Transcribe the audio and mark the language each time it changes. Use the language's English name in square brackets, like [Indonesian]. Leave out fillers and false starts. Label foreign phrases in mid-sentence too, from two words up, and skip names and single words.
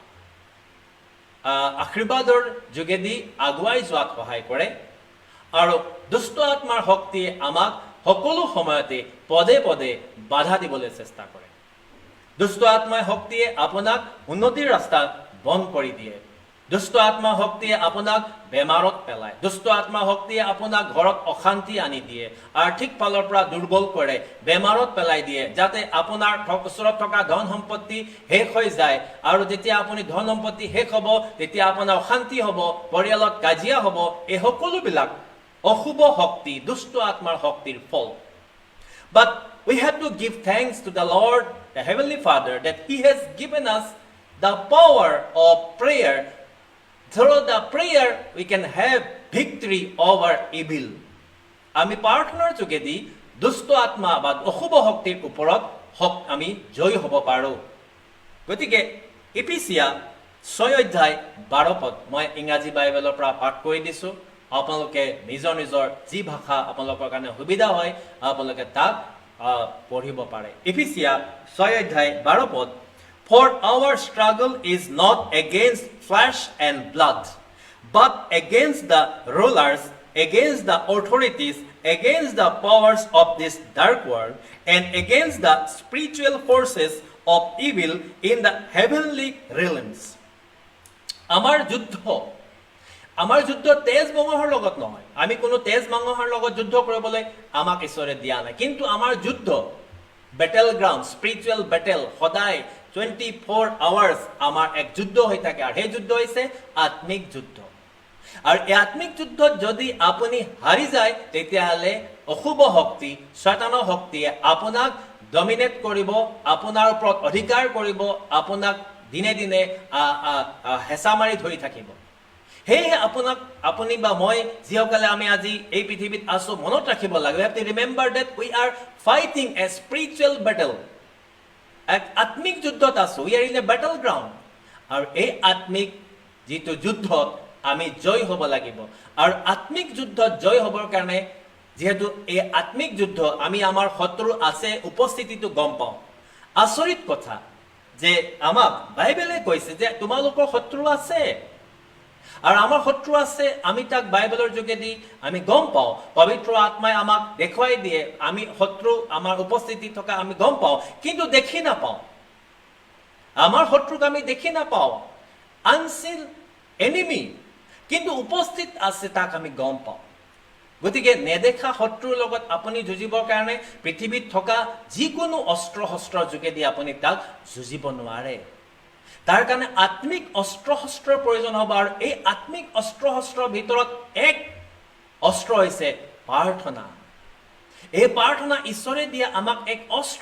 [Assamese] আশীৰ্বাদৰ যোগেদি আগুৱাই যোৱাত সহায় কৰে আৰু দুষ্ট আত্মাৰ শক্তিয়ে আমাক সকলো সময়তে পদে পদে বাধা দিবলৈ চেষ্টা কৰে দুষ্ট আত্মাৰ শক্তিয়ে আপোনাক উন্নতিৰ ৰাস্তা বন্ধ কৰি দিয়ে দুষ্ট আত্মা শক্তিয়ে আপোনাক বেমাৰত পেলায় দুষ্ট আত্মা শক্তিয়ে আপোনাক ঘৰত অশান্তি আনি দিয়ে আৰ্থিক ফালৰ পৰা দুৰ্বল কৰে বেমাৰত পেলাই দিয়ে যাতে আপোনাৰ ওচৰত থকা ধন সম্পত্তি শেষ হৈ যায় আৰু যেতিয়া আপুনি ধন সম্পত্তি শেষ হ'ব তেতিয়া আপোনাৰ অশান্তি হ'ব পৰিয়ালত কাজিয়া হ'ব এই সকলোবিলাক অশুভ শক্তি দুষ্ট আত্মাৰ শক্তিৰ ফল but [English] we have to give thanks to the Lord the Heavenly Father that He has given us the power of prayer through the prayer we can have victory over evil [Assamese] আমি প্ৰাৰ্থনাৰ যোগেদি দুষ্ট আত্মা বা অশুভ শক্তিৰ ওপৰত আমি জয় হ'ব পাৰোঁ গতিকে এফিচিয়া 6 অধ্যায় 12 পদ মই ইংৰাজী বাইবেলৰ পৰা পাঠ কৰি দিছোঁ আপোনালোকে নিজৰ নিজৰ যি ভাষা আপোনালোকৰ কাৰণে সুবিধা হয় আপোনালোকে তাক পঢ়িব পাৰে এফিচিয়া 6 অধ্যায় 12 পদ [English] For our struggle is not against flesh and blood, but against the rulers, against the authorities, against the powers of this dark world, and against the spiritual forces of evil in the heavenly realms. [Assamese] আমাৰ যুদ্ধ তেজ মঙহৰ লগত নহয়. আমি কোনো তেজ মঙহৰ লগত যুদ্ধ কৰিবলৈ আমাক ঈশ্বৰে দিয়া নাই. কিন্তু আমাৰ যুদ্ধ [English] battleground, spiritual battle, [Assamese] hodai 24 hours আমাৰ এক যুদ্ধ হৈ থাকে আৰু সেই যুদ্ধ হৈছে আত্মিক যুদ্ধ আৰু এই আত্মিক যুদ্ধত যদি আপুনি হাৰি যায় তেতিয়াহ'লে অশুভ শক্তি শয়তানৰ শক্তিয়ে আপোনাক ডমিনেট কৰিব আপোনাৰ ওপৰত অধিকাৰ কৰিব আপোনাক দিনে দিনে হেঁচা মাৰি ধৰি থাকিব সেয়েহে আপুনি বা মই যিসকলে আমি আজি এই পৃথিৱীত আছো মনত ৰাখিব লাগে [English] we have to remember that we are fighting a spiritual battle [Assamese] এক আত্মিক যুদ্ধত আছো [English] we are in a battle ground [Assamese] আৰু এই আত্মিক যিটো যুদ্ধত আমি জয় হ'ব লাগিব আৰু আত্মিক যুদ্ধত জয় হ'বৰ কাৰণে যেহেতু এই আত্মিক যুদ্ধ আমি আমাৰ শত্ৰু আছে উপস্থিতিটো গম পাওঁ আচৰিত কথা যে আমাক বাইবেলে কৈছে যে তোমালোকৰ শত্ৰু আছে আৰু আমাৰ শত্ৰু আছে আমি তাক বাইবেলৰ যোগেদি আমি গম পাওঁ পবিত্ৰ আত্মাই আমাক দেখুৱাই দিয়ে আমি শত্ৰু আমাৰ উপস্থিতি থকা আমি গম পাওঁ কিন্তু দেখি নাপাওঁ আমাৰ শত্ৰুক আমি দেখি নাপাওঁ [English] unseen enemy [Assamese] কিন্তু উপস্থিত আছে তাক আমি গম পাওঁ গতিকে নেদেখা শত্ৰুৰ লগত আপুনি যুঁজিবৰ কাৰণে পৃথিৱীত থকা যিকোনো অস্ত্ৰ শস্ত্ৰৰ যোগেদি আপুনি তাক যুঁজিব নোৱাৰে তাৰ কাৰণে আত্মিক অস্ত্ৰ শস্ত্ৰৰ প্ৰয়োজন হ'ব আৰু এই আত্মিক অস্ত্ৰ শস্ত্ৰৰ ভিতৰত এক অস্ত্ৰ হৈছে প্ৰাৰ্থনা এই প্ৰাৰ্থনা ঈশ্বৰে দিয়া আমাক এক অস্ত্ৰ